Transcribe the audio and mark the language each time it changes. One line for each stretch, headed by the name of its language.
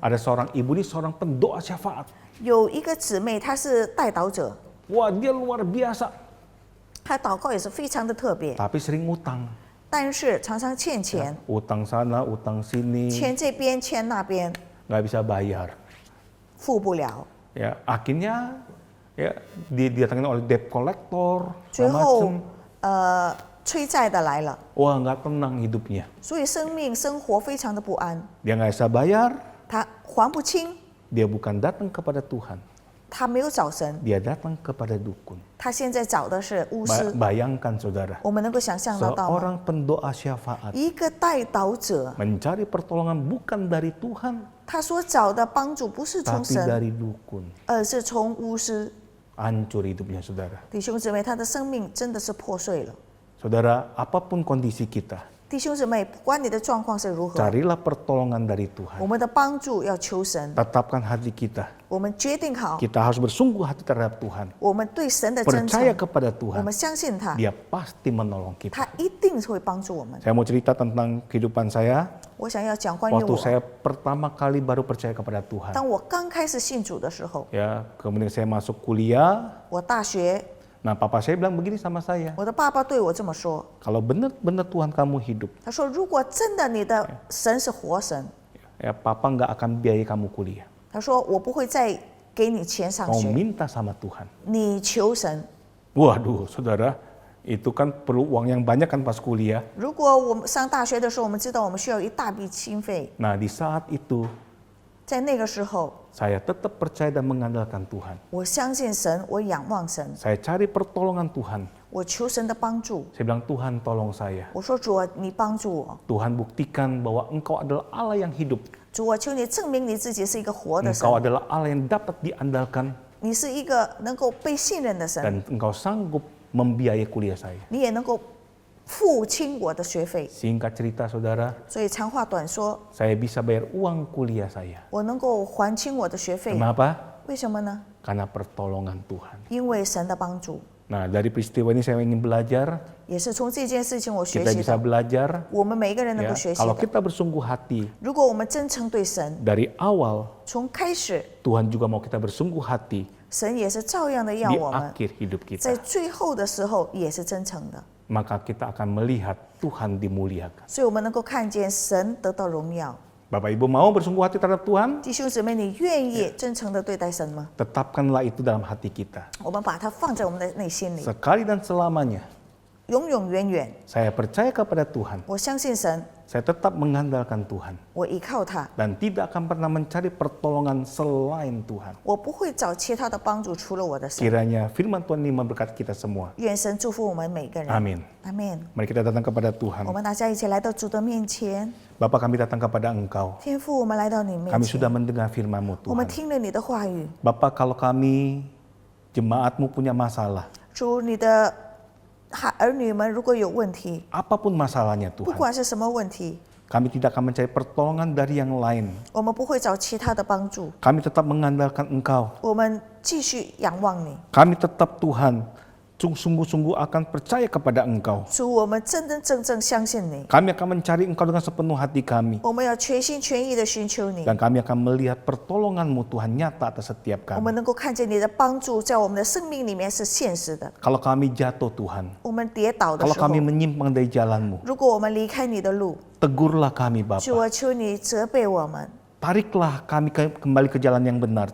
Indonesian: ada seorang ibu ini seorang pendoa syafaat.
Chinese: 有一个姊妹，她是代祷者，
Indonesian: Wah dia luar biasa,
Chinese: 她祷告也是非常的特别，
Indonesian: tapi sering utang.
Chinese: 但是常常欠钱，
Indonesian: Utang sana, utang sini,
Chinese: 欠这边欠那边，
Indonesian: nggak bisa bayar.
Chinese: 付不了，
Indonesian: Ya akhirnya ya didatangin oleh debt collector,
Chinese: 最
Indonesian: segala
Chinese: 后
Indonesian: macem.
Chinese: 催债的来了，
Indonesian: Wah nggak tenang hidupnya.
Chinese: 所以生活非常的不安，
Indonesian: Dia nggak bisa bayar,
Chinese: 他还不清，
Indonesian: dia bukan datang kepada Tuhan,
Chinese: 他没有找神，
Indonesian: dia datang kepada dukun.
Chinese: 他现在找的是巫师。
Indonesian: Bayangkan saudara,
Chinese: 我们能够想象得到吗？
Indonesian: seorang pendoa syafaat
Chinese: 一个代祷者，
Indonesian: mencari pertolongan bukan dari Tuhan,
Chinese: 他所找的帮助不是从
Indonesian: tapi
Chinese: 神，
Indonesian: dari dukun.
Chinese: 而是从巫师。
Indonesian: Hancur hidupnya saudara.
Chinese: 弟兄姊妹，他的生命真的是破碎了。
Indonesian: Saudara, apapun kondisi kita,
Chinese: 弟兄姊妹，不管你的状况是如何，
Indonesian: carilah pertolongan dari
Chinese: 我
Indonesian: Tuhan.
Chinese: 们的帮助要求神。
Indonesian: Tetapkan hati kita.
Chinese: 我们决定好，
Indonesian: Kita harus bersungguh hati terhadap Tuhan.
Chinese: 我们对神的真
Indonesian: Percaya
Chinese: 诚，
Indonesian: kepada
Chinese: 我
Indonesian: Tuhan.
Chinese: 们相信他，
Indonesian: Dia pasti menolong kita.
Chinese: 他一定会帮助我们。
Indonesian: Saya mau cerita tentang kehidupan saya.
Chinese: 我想要讲关于
Indonesian: Waktu
Chinese: 我，
Indonesian: saya pertama kali baru percaya kepada Tuhan.
Chinese: 当我刚开始信主的时候，
Indonesian: Ya, kemudian saya masuk kuliah.
Chinese: 我大学，
Indonesian: Nah, papa saya bilang begini sama saya.
Chinese: 我的爸爸对我这么说，
Indonesian: Kalau benar-benar Tuhan kamu hidup,
Chinese: 他说：“如果真的你的神是活神，
Indonesian: ya papa nggak akan biayai kamu kuliah.
Chinese: 他说我不会再给你钱上
Indonesian: Mau
Chinese: 学，
Indonesian: minta sama Tuhan.
Chinese: 你求神。
Indonesian: Waduh, saudara, itu kan perlu uang yang banyak kan pas kuliah.
Chinese: 如果我们上大学的时候，我们知道我们需要一大笔经费，
Indonesian: Nah, di saat itu
Chinese: 在那个时候，
Indonesian: saya tetap percaya dan mengandalkan Tuhan.
Chinese: 我相信神，我仰望神，
Indonesian: Saya cari pertolongan Tuhan.
Chinese: 我求神的帮助。
Indonesian: Saya bilang, Tuhan tolong saya.
Chinese: 我说主啊，你帮助我，
Indonesian: Tuhan buktikan bahwa Engkau adalah Allah yang hidup.
Chinese: 主我求你证明你自己是一个活的神，
Indonesian: Engkau adalah Allah yang dapat diandalkan
Chinese: 你是一个能够被信任的神，
Indonesian: dan Engkau sanggup membiayai kuliah saya.
Chinese: 你也能够付清我的学费。
Indonesian: Singkat cerita saudara,
Chinese: 所以长话短说，
Indonesian: saya bisa bayar uang kuliah saya.
Chinese: 我能够还清我的学费。
Indonesian: Kenapa?
Chinese: 为什么呢？
Indonesian: Karena pertolongan Tuhan.
Chinese: 因为神的帮助。
Indonesian: Nah, dari peristiwa ini saya ingin belajar,
Chinese: 也是从这件事情我学
Indonesian: kita
Chinese: 习
Indonesian: bisa
Chinese: 到，
Indonesian: belajar
Chinese: 我们每一个人能
Indonesian: ya,
Chinese: 够学习
Indonesian: kalau
Chinese: 的。
Indonesian: kita bersungguh hati
Chinese: 如果我们真诚对神，
Indonesian: dari awal,
Chinese: 从开始，
Indonesian: Tuhan juga mau kita bersungguh hati
Chinese: 神也是照样的要
Indonesian: di
Chinese: 我们，
Indonesian: akhir hidup
Chinese: 在
Indonesian: kita.
Chinese: 最后的时候也是真诚的，
Indonesian: Maka kita akan melihat Tuhan dimuliakan.
Chinese: 所以我们能够看见神得到荣耀。
Indonesian: Bapak Ibu mau bersungguh hati terhadap Tuhan?
Chinese: 弟兄姊妹，你愿意真诚的对待神吗？
Indonesian: Tetapkanlah itu dalam hati kita.
Chinese: 我们把它放在我们的内心里，
Indonesian: Sekali dan selamanya,
Chinese: 永永远远。
Indonesian: saya percaya kepada Tuhan.
Chinese: 我相信神，
Indonesian: Saya tetap mengandalkan Tuhan.
Chinese: 我依靠他，
Indonesian: Dan tidak akan pernah mencari pertolongan selain Tuhan.
Chinese: 我不会找其他的帮助除了我的神。
Indonesian: Kiranya firman Tuhan ini memberkati kita semua.
Chinese: 愿神祝福我们每个人。
Indonesian: Amin.
Chinese: 阿门。
Indonesian: Mari kita datang kepada
Chinese: 我
Indonesian: Tuhan.
Chinese: 们大家一起来到主的面前，
Indonesian: Bapa kami datang kepada Engkau.
Chinese: 天父，我们来到你面
Indonesian: Kami
Chinese: 前
Indonesian: sudah，mendengar firman-Mu
Chinese: 我们
Indonesian: Tuhan.
Chinese: 听了你的话语，
Indonesian: Bapa kalau kami jemaat-Mu punya masalah,
Chinese: 主，你的儿女们如果有问题，
Indonesian: apapun masalahnya
Chinese: 不
Indonesian: Tuhan,
Chinese: 管是什么问题，
Indonesian: kami tidak akan mencari pertolongan dari yang lain.
Chinese: 我们不会找其他的帮助，
Indonesian: Kami tetap mengandalkan Engkau.
Chinese: 我们继续仰望你。
Indonesian: Kami tetap Tuhan sungguh-sungguh akan percaya kepada Engkau.
Chinese: 主，我们真真正正相信你，
Indonesian: Kami akan mencari Engkau dengan sepenuh hati kami.
Chinese: 我们要全心全意的寻求你，
Indonesian: Dan kami akan melihat pertolongan-Mu Tuhan nyata atas setiap
Chinese: 我们
Indonesian: kami.
Chinese: 能够看见你的帮助在我们的生命里面是现实的。
Indonesian: Kalau kami jatuh Tuhan,
Chinese: 我们跌倒的
Indonesian: kalau
Chinese: 时候，
Indonesian: kami menyimpang dari jalan-Mu,
Chinese: 如果我们离开你的路，
Indonesian: tegurlah kami
Chinese: 主，我求你责备我们，
Indonesian: Tariklah kami kembali ke jalan yang benar